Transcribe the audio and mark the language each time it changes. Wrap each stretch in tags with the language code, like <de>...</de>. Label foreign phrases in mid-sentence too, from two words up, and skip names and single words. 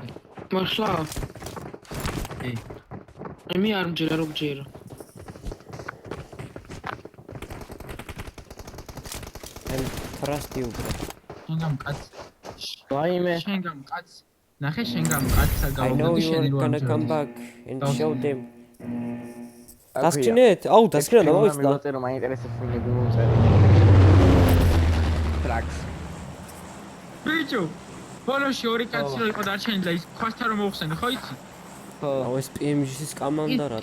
<ka>მართლა? მე არ მჯერა რომ ჯერა. Trusty ubra. შენგან კაც. ვაიმე. შენგან კაც. ნახე შენგან კაცსა</ka> <en>I know</en> <ka>გავუგდი</ka> <en>you</en> <ka>შენი</ka> <en>are</en> <ka>რო</ka> <en>gonna come</en> <ka>ამჯერა.</ka> <en>back and show them.</en> <ka>დასკრინეთ? აუ, დასკრინა დავაიწყდა. მივაწერ რომ მაინტერესებს ვინები მომწერე. ტრაქს. ბიჭო, ბოლოში ორი კაცი რო იყო დარჩენილი და ის ქვასთან რომ მოხსენი, ხო იცი? ხო. აუ, ეს PMG-ის კამანდა რა.</ka>